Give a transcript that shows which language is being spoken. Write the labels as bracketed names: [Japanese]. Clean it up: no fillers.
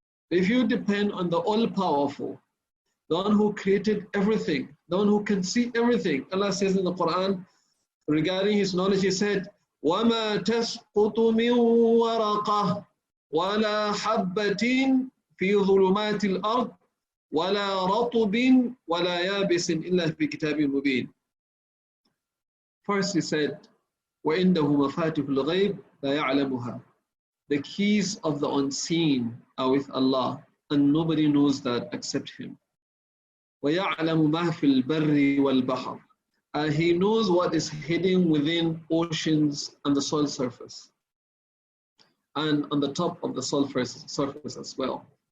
[English] If you depend on the all-powerful, the one who created everything, the one who can see everything, Allah says in the Qur'an, regarding His knowledge, He said, [Arabic] وَمَا تَسْقُطُ مِنْ وَرَقَةٍ وَلَا حَبَّةٍ فِي ظُلُمَاتِ الْأَرْضِ وَلَا رَطُبٍ وَلَا يَابِسٍ إِلَّا فِي كِتَابٍ مُبِينٍ. [English] First He said, [Arabic] وَإِنَّهُ مَفَاتِحُ الْغَيْبِ لَا يَعْلَمُهَا. [English] The keys of the unseen are with Allah, and nobody knows that except Him. [Arabic] وَيَعْلَمُ مَا فِي الْبَرِّ وَالْبَحْرِ. [English] He knows what is hidden within oceans and the soil surface, and on the top of the soil surface as well.